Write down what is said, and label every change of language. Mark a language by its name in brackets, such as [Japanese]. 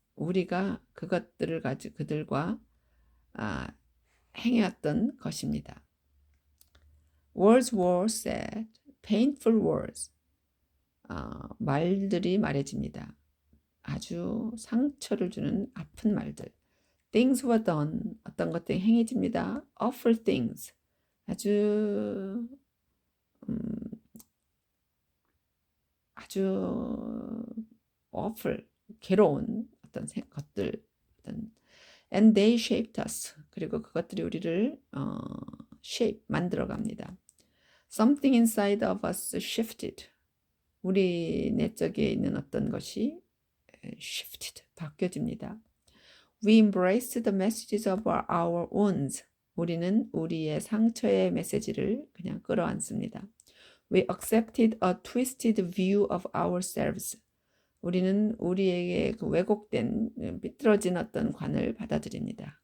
[Korean] 우리가 그것들을 가지고 그들과 행해왔던 것입니다. [English] Words were said, painful words. [Korean] 말들이 말해집니다. 아주 상처를 주는 아픈 말들. [English] Things were done. [Korean] 어떤 것들이 행해집니다. [English] Awful things. [Korean] 아주 아주 awful, 괴로운 어떤 것들. [English] And they shaped us. [Korean] 그리고 그것들이 우리를 shape, 만들어갑니다. [English] Something inside of us shifted. [Korean] 우리 내적에 있는 어떤 것이 shifted, 바뀌어집니다. [English] We embraced the messages of our wounds. [Korean] 우리는 우리의 상처의 메시지를 그냥 끌어안습니다. [English] We accepted a twisted view of ourselves. [Korean] 우리는 우리에게 그 왜곡된 삐뚤어진 어떤 관을 받아들입니다.